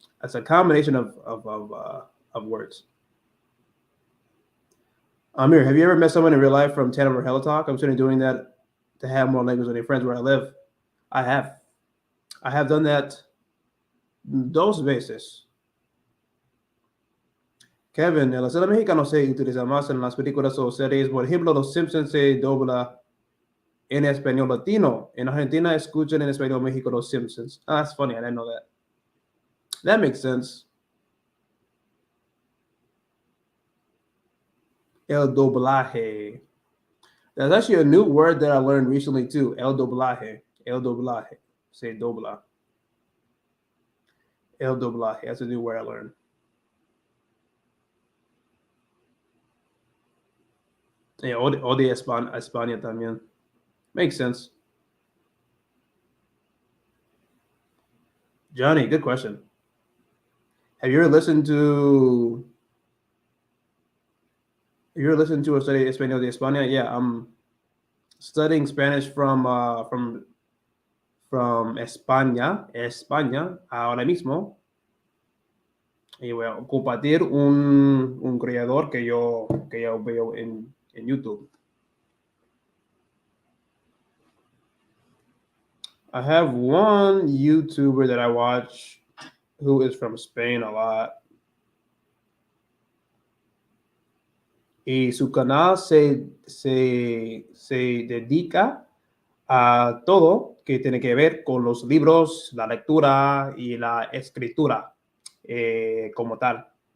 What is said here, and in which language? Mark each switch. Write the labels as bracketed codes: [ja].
[en] That's a combination of words. Amir, have you ever met someone in real life from Tandem or HelloTalk? I'm certainly doing that to have more language with your friends where I live. I have done that [es] dos veces. Kevin, el acento mexicano se utiliza más en las películas o series. Por ejemplo, Los Simpsons se dobla en español latino. En Argentina escuchan en español México Los Simpsons. [en] That's funny. I didn't know that. That makes sense. El doblaje. That's actually a new word that I learned recently too. [es] El doblaje. El doblaje. Say dobla. El doblaje. [en] That's a new word I learned. [es] Yeah, o de España también. [en] Makes sense. Johnny, good question. Have you ever listened to a study Español de España? Yeah, I'm studying Spanish from España [es] ahora mismo. Y voy a compartir un creador que yo veo en YouTube. [en] I have one YouTuber that I watch who is from Spain a lot. [es] Y su canal se dedica a todo que tiene que ver con los libros, la lectura y la escritura como tal.